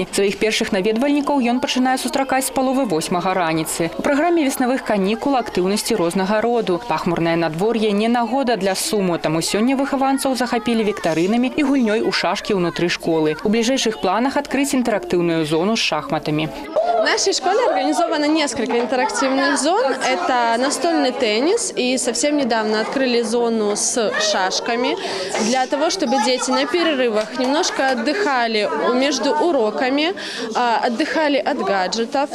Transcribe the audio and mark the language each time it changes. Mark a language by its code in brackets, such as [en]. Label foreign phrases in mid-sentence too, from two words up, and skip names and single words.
[be] Сваіх першых наведвальнікаў ён пачынае сустракаць з паловы 8 раніцы. У праграме веснавых канікул актыўнасці рознага роду. Пахмурнае надвор'е не нагода для суму, таму сёння выхаванцаў захапілі віктарынамі і гульнёй у шашкі ўнутры школы. У бліжэйшых планах адкрыць інтэрактыўную зону з шахматамі. [ru] В нашей школе организовано несколько интерактивных зон. Это настольный теннис, и совсем недавно открыли зону с шашками для того, чтобы дети на перерывах немножко отдыхали между уроками, отдыхали от гаджетов.